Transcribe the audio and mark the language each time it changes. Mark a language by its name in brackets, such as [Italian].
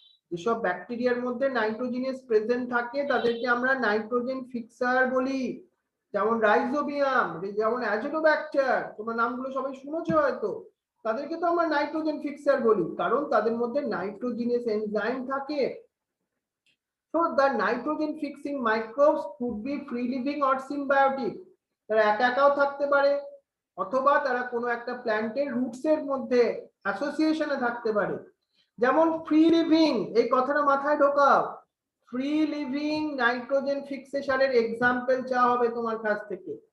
[Bangla] যেসব ব্যাকটেরিয়ার মধ্যে নাইট্রোজেনাস প্রেজেন্ট থাকে তাদেরকে আমরা নাইট্রোজেন ফিক্সার বলি, যেমন রাইজোবিয়াম, যেমন অ্যাজিটোব্যাক্টার, তোমার নামগুলো সবাই শুনেছো হয়তো। তাদেরকে তো আমরা নাইট্রোজেন ফিক্সার বলি, কারণ তাদের মধ্যে নাইট্রোজেনাস এনজাইম থাকে। [English] So the nitrogen fixing microbes could be free living or symbiotic. [Bangla] তারা একা একাও থাকতে পারে, অথবা তারা কোনো একটা প্ল্যান্টের রুটস এর মধ্যে অ্যাসোসিয়েশনে থাকতে পারে। যেমন ফ্রি লিভিং, এই কথাটা মাথায় ঢোকাও। ফ্রি লিভিং নাইট্রোজেন ফিক্সেশনের এক্সাম্পল চাওয়া হবে তোমার কাছ থেকে।